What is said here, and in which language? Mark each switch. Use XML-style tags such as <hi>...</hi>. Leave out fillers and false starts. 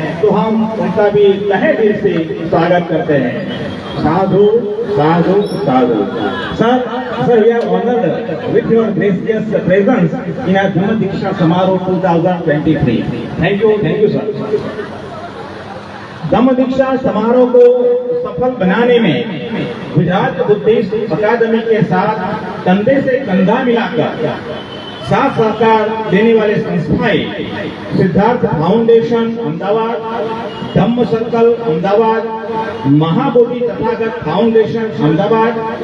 <hi>तो हम उनका भी तहे दिल से स्वागत करते हैं. साधु साधु साधु.</hi> <en>Sir, we are honored with your gracious presence in our Dhamma Diksha Samaroh 2023. Thank you, sir.</en> <hi>धम्म दीक्षा समारोह को सफल बनाने में गुजरात बुद्धिस्ट अकादमी के साथ कंधे से कंधा मिलाकर साथ सहकार देने वाले संस्थाएं सिद्धार्थ फाउंडेशन अहमदाबाद, धम्म सर्कल अहमदाबाद, महाबोधि तथागत फाउंडेशन अहमदाबाद,</hi>